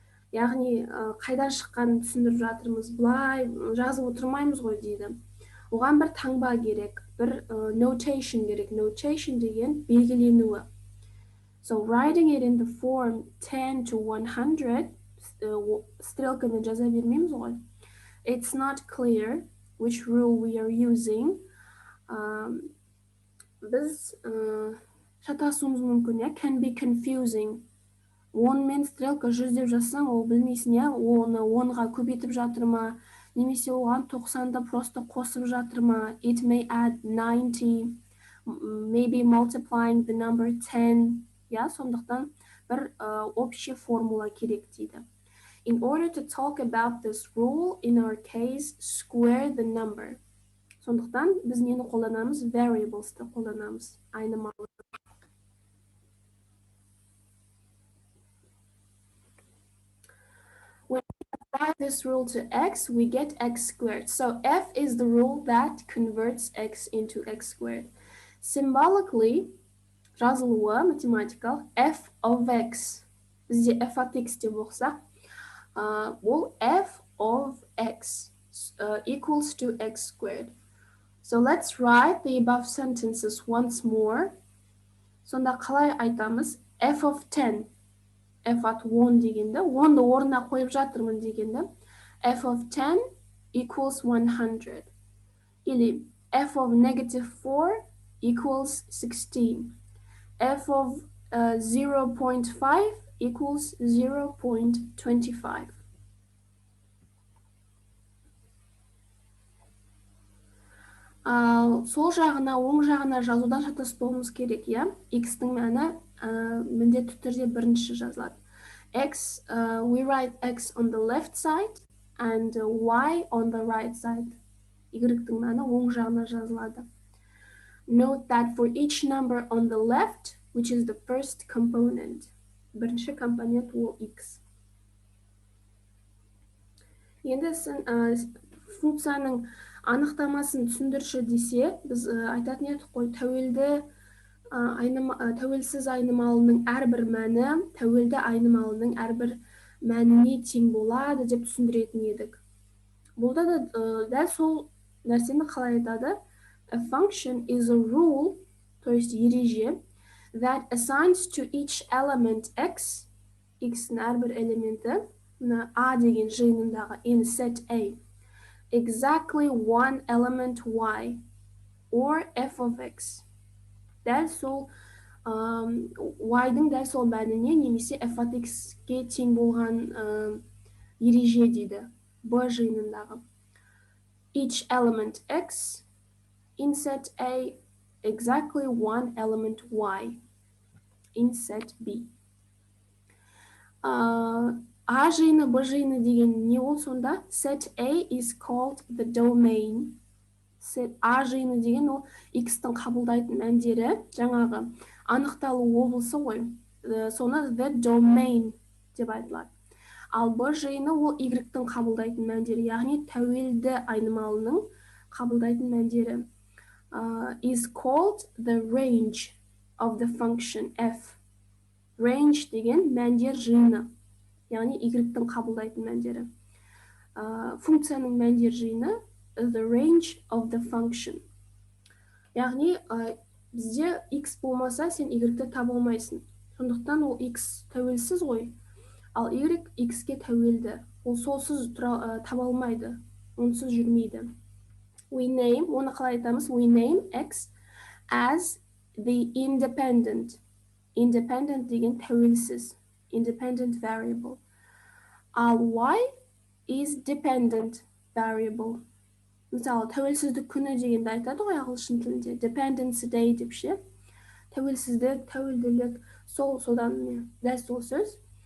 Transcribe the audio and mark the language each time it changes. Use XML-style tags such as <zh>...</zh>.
<kk>Яғни қайдан шыққанын түсіндіріп жатырмыз, былай жазып отырмаймыз ғой дейді. Оған бір таңба керек, бір notation керек. Notation деген белгіленуі.</kk> <en>So writing it in the form 10 to 100,</en> <kk>стрелкамен жаза бермейміз ғой.</kk> <en>It's not clear which rule we are using.</en> <kk>Біз шатасуымыз мүмкін,</kk> <en>can be confusing.</en> <kk>10 мен стрелка 100 деп жазсаң, ол білмейсің, оны 10-ға көбейтіп жатыр ма, немесе оған 90-ды</kk> <ru>просто</ru> <kk>қосып жатыр ма?</kk> <en>It may add 90, maybe multiplying the number 10.</en> <kk>Я, сондықтан бір</kk> <ru>общий</ru> <kk>формула керек дейді.</kk> <en>In order to talk about this rule, in our case, square the number.</en> <kk>Сондықтан біз нені қолданамыз? Variables'ты қолданамыз. Айнымалы.</kk> <en>When we apply this rule to x, we get x squared. So f is the rule that converts x into x squared. Symbolically,</en> <kk>жазылуы математикалық</kk> <en>f of x.</en> <kk>Бізде</kk> <en>f of x</en> <kk>деп оқсақ, ол</kk> <en>f of x equals to x squared. So let's write the above sentences once more.</en> <kk>Сонда қалай айтамыз?</kk> <en>F of 10.</en> <kk>F at 10 дегенде, 10-ды орнына қойып жатырмын дегенде,</kk> <en>f of 10 equals 100.</en> <ru>Или</ru> <en>f of negative 4 equals 16. F of 0.5 equals 0.25.</en> <kk>Сол жағына, оң жағына жазудан шатаспауымыз керек, я? X-тің мәні міндетті түрде бірінші жазылады.</kk> <en>X, we write x on the left side and y on the right side.</en> <kk>Y-тің мәні оң жағына жазылады.</kk> <en>Note that for each number on the left, which is the first component,</en> <kk>бірінші компонент ол x. Енді функцияның анықтамасын түсіндірші десе, біз айтатын едік қой, тәуелсіз айнымалының әрбір мәні тәуелді айнымалының әрбір мәніне тең болады деп түсіндіретін едік. Бұлда да дәл сол нәрсені қалай айтады?</kk> <en>A function is a rule,</en> <ru>то есть</ru> <en>ереже, that assigns to each element x,</en> <kk>x-ның әрбір элементі, мына a деген жиынындағы</kk> <en>in set a, exactly one element y, or f of x.</en> <kk>Дәл сол y-дың дәл сол мәніне немесе f of x-ке тең болған ереже дейді, b жиынындағы.</kk> <en>Each element x in set a, exactly one element y in set b.</en> <kk>A жиыны, b жиыны деген не ол сонда?</kk> <en>Set a is called the domain.</en> <kk>Set a жиыны деген ол x-тің қабылдайтын мәндері, жаңағы анықталу облысы ғой. Соны</kk> <en>the domain</en> <kk>деп айтылады. Ал b жиыны ол y-тің қабылдайтын мәндері, яғни тәуелді айнымалының қабылдайтын мәндері.</kk> <en>Is called the range of the function f.</en> <kk>Range деген мәндер жиыны, яғни y-тің қабылдайтын мәндері. Функцияның мәндер жиыны</kk> <en>the range of the function.</en> <kk>Яғни бізде x болмаса, сен y-ті таба алмайсың. Сондықтан ол x тәуелсіз ғой, ал y x-ке тәуелді. Ол солсыз таба алмайды, онсыз жүрмейді.</kk> <en>We name,</en> <kk>оны қалай айтамыз?</kk> <en>We name x as the independent.</en> <kk>Independent деген тәуелсіз.</kk> <en>Independent variable.</en> <kk>Ал</kk> <en>y is dependent variable.</en> <kk>Мысалы, тәуелсіздік күні дегенді айтады ғой ағылшын тілінде.</kk> <en>Dependence day</en> <kk>деп ше. Тәуелсіздік, тәуелділік, содан дәл сол сөз.</kk>